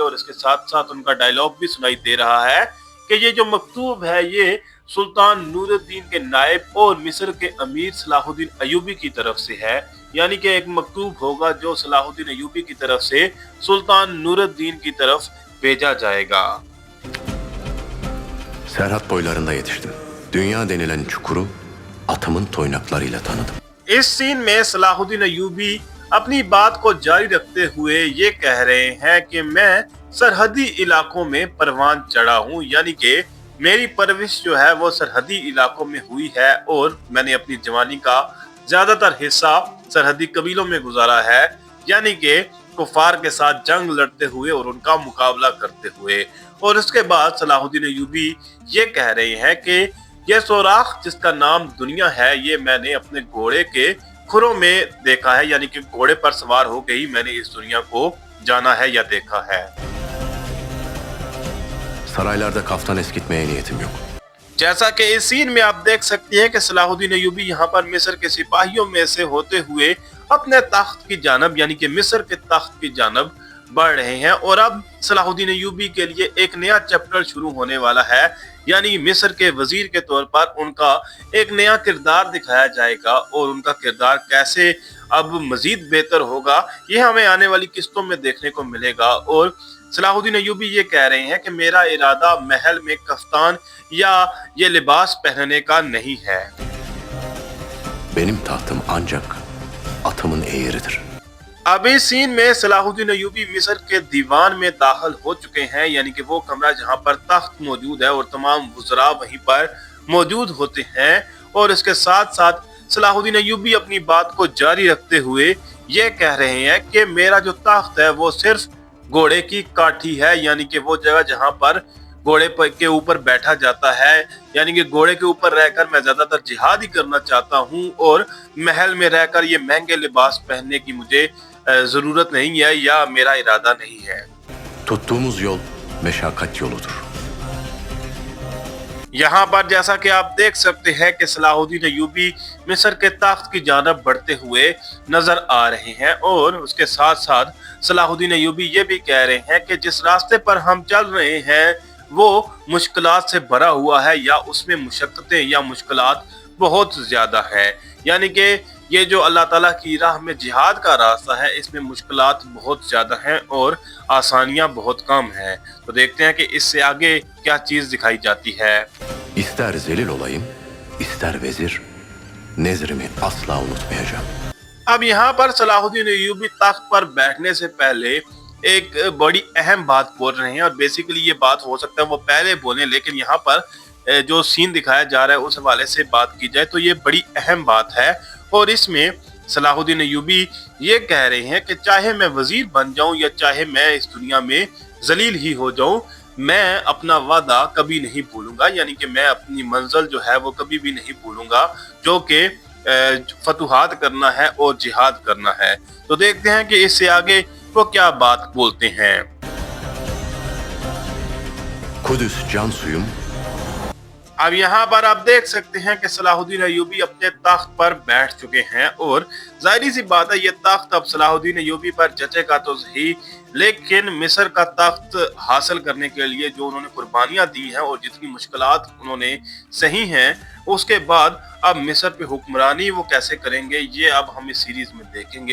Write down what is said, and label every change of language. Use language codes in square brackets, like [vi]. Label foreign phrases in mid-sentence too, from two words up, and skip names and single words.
[hi] और इसके साथ साथ उनका डायलॉग भी सुनाई दे रहा है कि ये जो मकतूब है ये सुल्तान नूरुद्दीन के नायब और मिस्र के अमीर सलाहुद्दीन अय्यूबी की तरफ से है। यानी कि एक मकतूब होगा जो सलाहुद्दीन अय्यूबी की तरफ से सुल्तान नूरुद्दीन की तरफ भेजा जाएगा। [tr] Serhat boylarında yetiştim। Dünya denilen çukuru atımın toynaklarıyla tanıdım। [hi] इस सीन में सलाहुद्दीन अय्यूबी अपनी बात को जारी रखते हुए ये कह रहे हैं कि मैं सरहदी इलाकों में परवान चढ़ा हूँ। यानी कि मेरी परवरिश जो है वो सरहदी इलाकों में हुई है और मैंने अपनी जवानी का ज्यादातर हिस्सा सरहदी कबीलों में गुजारा है। यानी कि कुफार के साथ जंग लड़ते हुए और उनका मुकाबला करते हुए। और उसके बाद सलाहुद्दीन अय्यूबी ये कह रहे हैं कि ये सोराख जिसका नाम दुनिया है ये मैंने अपने घोड़े के खुरों में देखा है। यानी कि घोड़े पर सवार होकर ही मैंने इस दुनिया को जाना है या देखा है। [tr] Saraylarda kaftan eskitmeye niyetim yok। [hi] जैसा कि इस सीन में आप देख सकते हैं कि सलाहुद्दीन अय्यूबी यहाँ पर मिस्र के सिपाहियों में से होते हुए अपने तख्त की जानब यानी कि मिस्र के तख्त की जानब बढ़ रहे हैं। और अब सलाहुद्दीन अय्यूबी के लिए एक नया चैप्टर शुरू होने वाला है। यानी मिस्र के वजीर के तौर पर उनका एक नया किरदार दिखाया जाएगा और उनका किरदार कैसे अब मजीद बेहतर होगा ये हमें आने वाली किस्तों में देखने को मिलेगा। और सलाहुद्दीन अय्यूबी ये कह रहे हैं कि मेरा इरादा महल में कफ्तान या ये लिबास पहनने का नहीं है। [tr] Benim tahtım ancak atımın eğridir। [hi] अब इस सीन में सलाहुद्दीन अय्यूबी मिस्र के दीवान में दाखिल हो चुके हैं। यानी कि वो कमरा जहां पर तख्त मौजूद है और तमाम वज़रा वहीं पर मौजूद होते हैं। और इसके साथ साथ सलाहुद्दीन अय्यूबी अपनी बात को जारी रखते हुए ये कह रहे हैं कि मेरा जो तख्त है वो सिर्फ घोड़े की काठी है। यानी कि वो जगह जहां पर घोड़े के ऊपर बैठा जाता है। यानी कि घोड़े के ऊपर रहकर मैं ज्यादातर जिहाद ही करना चाहता हूं और महल में रहकर ये महंगे लिबास पहनने की मुझे जरूरत नहीं है या मेरा इरादा नहीं है। [tr] Tuttuğumuz yol meşakkat yoludur। [hi] यहाँ पर जैसा कि आप देख सकते हैं कि सलाहुद्दीन अय्यूबी मिस्र के तख्त की जानब बढ़ते हुए नजर आ रहे हैं और उसके साथ साथ सलाहुद्दीन अय्यूबी ये भी कह रहे हैं कि जिस रास्ते पर हम चल रहे हैं वो मुश्किलात से भरा हुआ है या उसमें मुशक्कतें या मुश्किलात बहुत ज्यादा है। यानी कि ये जो अल्लाह ताला की राह में जिहाद का रास्ता है इसमें मुश्किलात बहुत ज्यादा हैं और आसानियां बहुत कम हैं। तो देखते हैं कि इससे आगे क्या चीज दिखाई जाती है। [tr] İster zelil olayım, ister vezir, nezrimi asla unutmayacağım. [hi] अब यहाँ पर सलाहुद्दीन अय्यूबी तख्त पर बैठने से पहले एक बड़ी अहम बात बोल रहे हैं और बेसिकली ये बात हो सकता है वो पहले बोले, लेकिन यहाँ पर जो सीन दिखाया जा रहा है उस हवाले से बात की जाए तो ये बड़ी अहम बात है। और इसमें सलाहुद्दीन अय्यूबी ये कह रहे हैं कि चाहे मैं वजीर बन जाऊं या चाहे मैं इस दुनिया में जलील ही हो जाऊं, मैं अपना वादा कभी नहीं भूलूंगा, यानी कि मैं अपनी मंजिल जो है वो कभी भी नहीं भूलूंगा, जो कि फतुहात करना है और जिहाद करना है। तो देखते हैं कि इससे आगे वो क्या बात बोलते हैं। [tr] Kudüs can suyum, [hi] अब यहाँ पर आप देख सकते हैं कि सलाहुद्दीन अय्यूबी अपने तख्त पर बैठ चुके हैं और जाहिर सी बात है ये तख्त अब सलाहुद्दीन अय्यूबी पर जचेगा तो सही, लेकिन मिस्र का तख्त हासिल करने के लिए जो उन्होंने कुर्बानियां दी हैं और जितनी मुश्किलात उन्होंने सही हैं, उसके बाद अब मिस्र पे हुक्मरानी वो कैसे करेंगे ये अब हम इस सीरीज में देखेंगे।